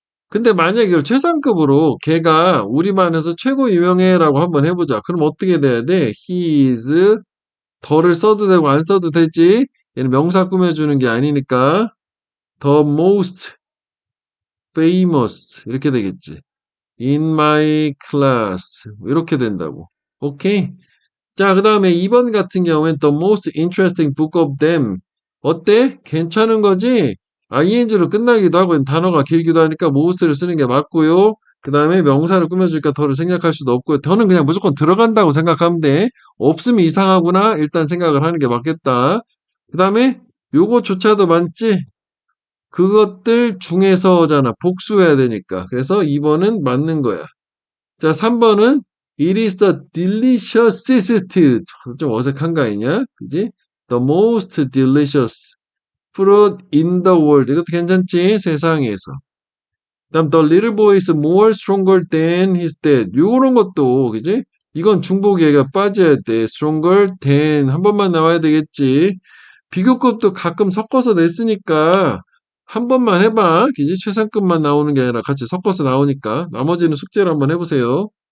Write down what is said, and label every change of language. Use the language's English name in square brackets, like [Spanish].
[Korean] 근데 만약에 이걸 최상급으로 걔가 우리반에서 최고 유명해라고 한번 해보자. 그럼 어떻게 돼야 돼? [English] He is [Korean] 더를 써도 되고 안 써도 되지. 얘는 명사 꾸며주는 게 아니니까 [English] the most famous [Korean] 이렇게 되겠지. [English] In my class [Korean] 이렇게 된다고. 오케이? 자, 그 다음에 2번 같은 경우엔 [English] the most interesting book of them. [Korean] 어때? 괜찮은 거지? ing로 끝나기도 하고 단어가 길기도 하니까 most를 쓰는 게 맞고요. 그 다음에 명사를 꾸며주니까 더를 생략할 수도 없고, 더는 그냥 무조건 들어간다고 생각하면 돼. 없으면 이상하구나. 일단 생각을 하는 게 맞겠다. 그 다음에 요거조차도 맞지? 그것들 중에서잖아. 복수해야 되니까. 그래서 2번은 맞는 거야. 자, 3번은 [English] It is the deliciousest. [Korean] 좀 어색한 거 아니냐? 그지? [English] The most delicious fruit in the world. [Korean] 이것도 괜찮지? 세상에서. 그다음 [English] The little boy is more stronger than his dad. [Korean] 요런 것도 그지? 이건 중복이가 빠져야 돼. [English] stronger than [Korean] 한 번만 나와야 되겠지. 비교급도 가끔 섞어서 냈으니까 한 번만 해봐. 그지? 최상급만 나오는 게 아니라 같이 섞어서 나오니까 나머지는 숙제를 한번 해보세요.